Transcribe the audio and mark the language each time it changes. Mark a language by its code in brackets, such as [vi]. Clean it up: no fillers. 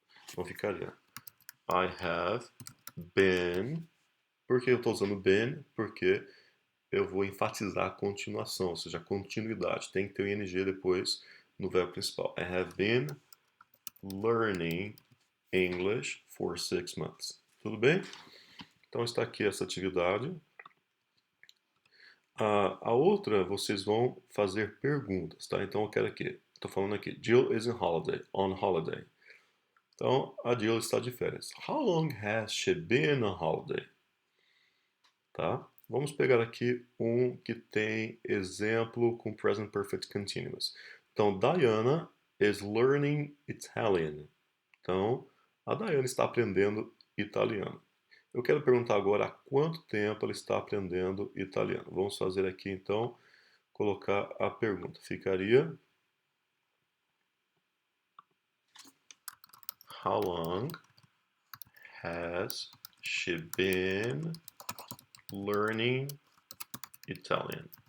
[pt] Então ficaria [en] I have been [pt] Por que eu estou usando been? Porque eu vou enfatizar a continuação, ou seja, a continuidade. Tem que ter o ing depois no verbo principal. [en] I have been learning English for 6 months. [pt] Tudo bem? Então está aqui essa atividade. A outra, vocês vão fazer perguntas, tá? Então eu quero aqui, estou falando aqui, [en] Jill is on holiday. [pt] Então a Jill está de férias. [en] How long has she been on holiday? [pt] Tá? Vamos pegar aqui um que tem exemplo com present perfect continuous. [en] Então, Diana is learning Italian. [pt] Então, a Diana está aprendendo italiano. Eu quero perguntar agora há quanto tempo ela está aprendendo italiano. Vamos fazer aqui então, colocar a pergunta. [en] Ficaria: How long has she been learning Italian?